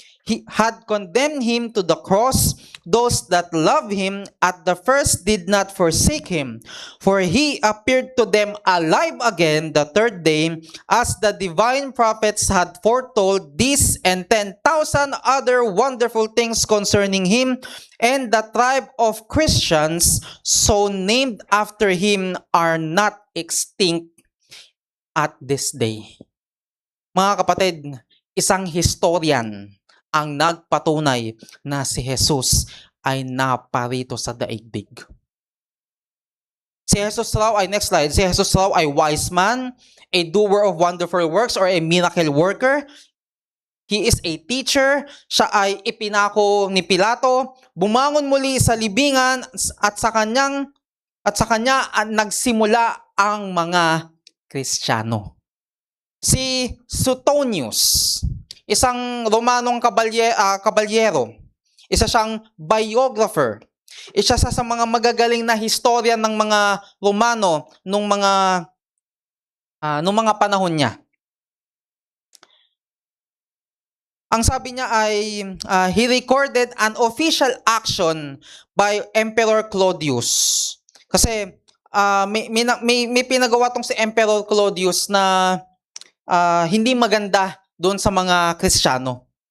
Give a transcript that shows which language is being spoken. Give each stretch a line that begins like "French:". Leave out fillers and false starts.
English: he had condemned him to the cross. Those that love him at the first did not forsake him, for he appeared to them alive again the third day, as the divine prophets had foretold this and 10,000 other wonderful things concerning him. And the tribe of Christians, so named after him, are not extinct at this day.
Filipino: Mga kapatid, isang historian ang nagpatunay na si Jesus ay naparito sa daigdig. Si Jesus raw ay,
English: next slide,
Filipino: si Jesus raw ay
English: wise man, a doer of wonderful works or a miracle worker. He is a teacher.
Filipino: Siya ay ipinako ni Pilato, bumangon muli sa libingan at sa kanya nagsimula ang mga Kristiyano. Si Suetonius, isang Romanong kabalyero, isa siyang biographer, isa sa mga magagaling na historian ng mga Romano nung mga panahon niya. Ang sabi niya ay
English: he recorded an official action by Emperor Claudius.
Filipino: Kasi may pinagawa tong si Emperor Claudius na hindi maganda doon sa mga Kristiyano.